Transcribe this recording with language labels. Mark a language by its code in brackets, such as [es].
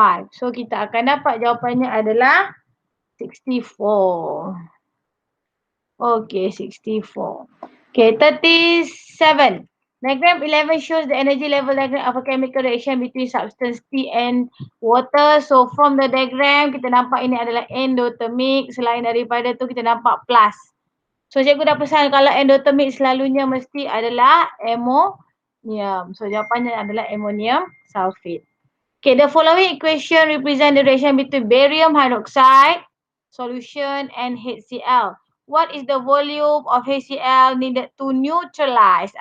[ms] So kita akan dapat jawapannya adalah 64. [en] Okay, 64. Okay, 37. Diagram 11 shows the energy level diagram of a chemical reaction between substance T and water. So from the diagram, [ms] kita nampak ini adalah endothermic. Selain daripada tu, kita nampak plus. So cikgu dah pesan kalau endothermic selalunya mesti adalah ammonium. So jawapannya adalah ammonium sulfate. [en] Okay, the following equation represent the reaction between barium hydroxide solution and HCl. What is the volume of HCl needed to neutralize?